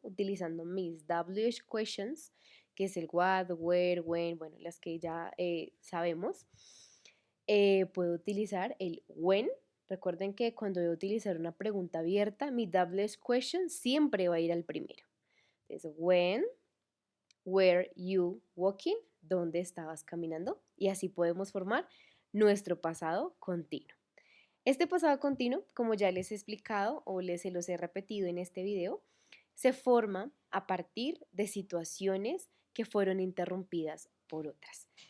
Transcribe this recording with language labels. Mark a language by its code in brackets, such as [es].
[es] Utilizando mis WH questions, que es el what, where, when, bueno, las que ya sabemos. Puedo utilizar el when. Recuerden que cuando voy a utilizar una pregunta abierta, mi WH question siempre va a ir al primero. [en] Entonces, when were you walking? [es] ¿Dónde estabas caminando? Y así podemos formar nuestro pasado continuo. Este pasado continuo, como ya les he explicado o se los he repetido en este video, se forma a partir de situaciones que fueron interrumpidas por otras.